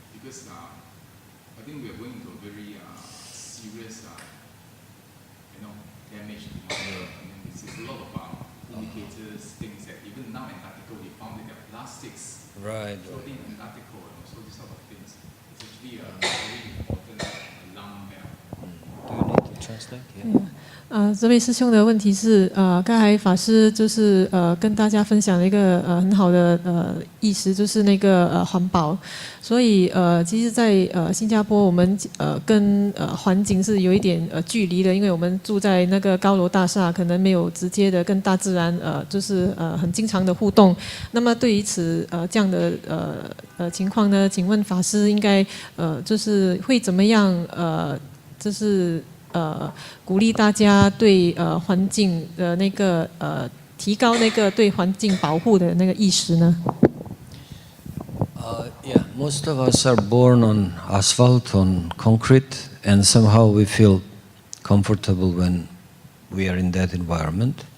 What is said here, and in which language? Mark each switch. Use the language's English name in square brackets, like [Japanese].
[English] Because I think we are going into a very serious, damage to the earth. And then there's a lot of indicators, things that even now in Antarctica we found that there are plastics floating in Antarctica, so these sort of things. It's actually a very important alarm bell. Do you need to translate? Yeah. [Chinese] 这位师兄的问题是，刚才法师就是跟大家分享了一个很好的意思，就是那个环保。所以其实，在新加坡，我们跟环境是有一点距离的，因为我们住在那个高楼大厦，可能没有直接的跟大自然就是很经常的互动。那么对于这样的情况呢，请问法师应该就是会怎么样就是鼓励大家对环境的那个提高那个对环境保护的那个意识呢 [English] ？Yeah, most of us are born on asphalt, on concrete, and somehow we feel comfortable when we are in that environment.